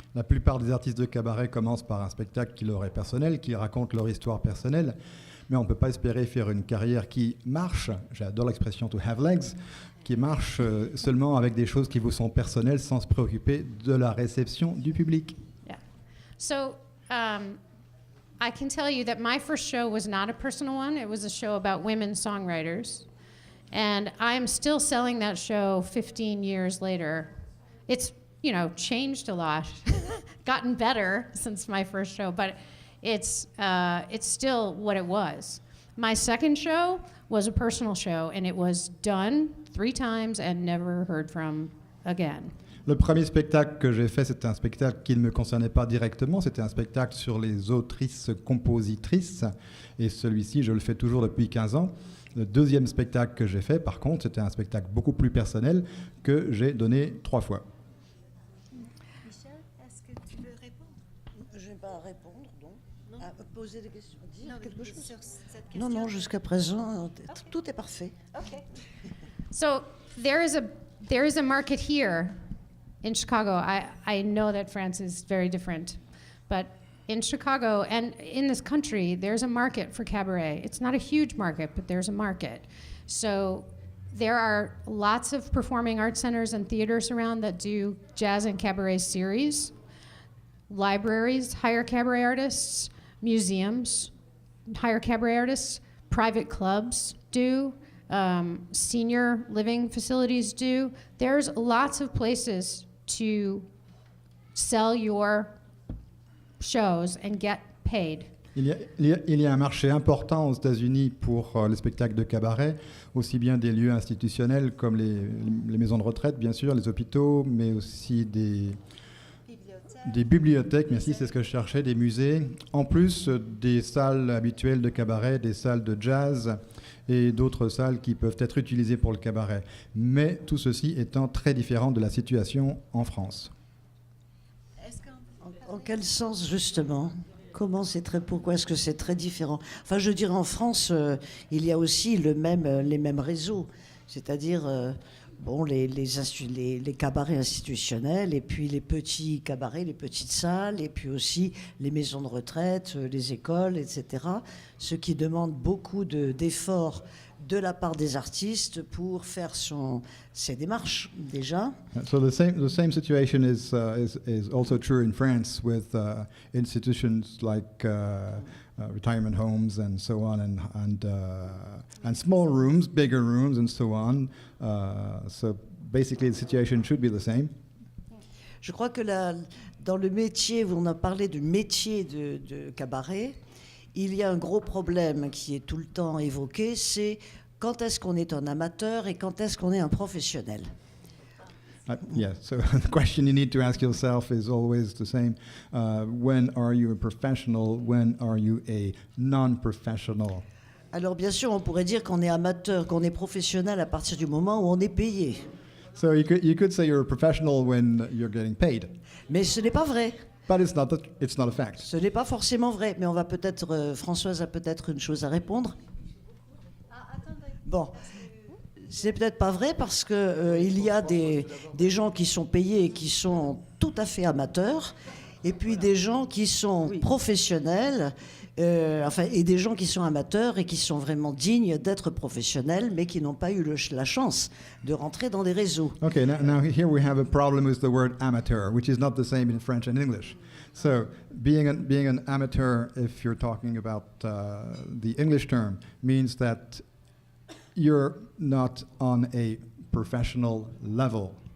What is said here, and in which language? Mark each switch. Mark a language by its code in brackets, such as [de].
[fr] La plupart des artistes de cabaret commencent par un spectacle qui leur est personnel, qui raconte leur histoire personnelle, mais on ne peut pas espérer faire une carrière qui marche, j'adore l'expression [en] to have legs, [fr] qui marche seulement avec des choses qui vous sont personnelles sans se préoccuper de la réception du public. [en] Yeah. So, I can tell you that my first show was not a personal one. It was a show about women songwriters. And I am still selling that show 15 years later. It's, changed a lot, gotten better since my first show, but it's still what it was. My second show was a personal show, and it was done 3 times and never heard from again. [fr] Le premier spectacle que j'ai fait, c'était un spectacle qui ne me concernait pas directement. C'était un spectacle sur les autrices-compositrices. Et celui-ci, je le fais toujours depuis 15 ans. Le deuxième spectacle que j'ai fait, par contre, c'était un spectacle beaucoup plus personnel que j'ai donné 3 fois. Michèle, est-ce que tu veux répondre? Je ne vais pas répondre, non. À poser des questions, dire quelque chose. Sur cette question. Non, jusqu'à présent, tout est parfait. [en] Okay. So there is a market here in Chicago. I know that France is very different, but in Chicago and in this country, there's a market for cabaret. It's not a huge market, but there's a market. So there are lots of performing arts centers and theaters around that do jazz and cabaret series. libraries hire cabaret artists, museums hire cabaret artists, private clubs do, senior living facilities do. There's lots of places to sell your shows and get paid. [fr] Il y a un marché important aux États-Unis pour les spectacles de cabaret, aussi bien des lieux institutionnels comme les maisons de retraite, bien sûr, les hôpitaux, mais aussi des bibliothèques, merci, c'est ce que je cherchais, des musées, en plus des salles habituelles de cabaret, des salles de jazz et d'autres salles qui peuvent être utilisées pour le cabaret. Mais tout ceci étant très différent de la situation en France. En quel sens, justement ? Pourquoi est-ce que c'est très différent ? Enfin, je dirais en France, il y a aussi les mêmes réseaux, c'est-à-dire les cabarets institutionnels, et puis les petits cabarets, les petites salles, et puis aussi les maisons de retraite, les écoles, etc. Ce qui demande beaucoup d'efforts de la part des artistes pour faire ses démarches déjà. [en] So the same situation is also true in France with institutions like retirement homes and so on, and small rooms, bigger rooms, and so on. So basically, the situation should be the same. [fr] Je crois que dans le métier, on a parlé du métier de cabaret, il y a un gros problème qui est tout le temps évoqué, c'est quand est-ce qu'on est un amateur et quand est-ce qu'on est un professionnel. [en] Yeah, so the question you need to ask yourself is always the same. When are you a professional? When are you a non-professional? [fr] Alors bien sûr, on pourrait dire qu'on est amateur, qu'on est professionnel à partir du moment où on est payé. [en] So you could say you're a professional when you're getting paid. [fr] Mais ce n'est pas vrai. [en] But it's not a fact. [fr] Ce n'est pas forcément vrai, mais on va peut-être, Françoise a peut-être une chose à répondre. Bon, c'est peut-être pas vrai parce que il y a des gens qui sont payés et qui sont tout à fait amateurs, et puis des gens qui sont professionnels, et des gens qui sont amateurs et qui sont vraiment dignes d'être professionnels, mais qui n'ont pas eu la chance de rentrer dans des réseaux. [en] Okay, now here we have a problem with the word amateur, which is not the same in French and English. So being an amateur, if you're talking about the English term, means that you're not on a professional level.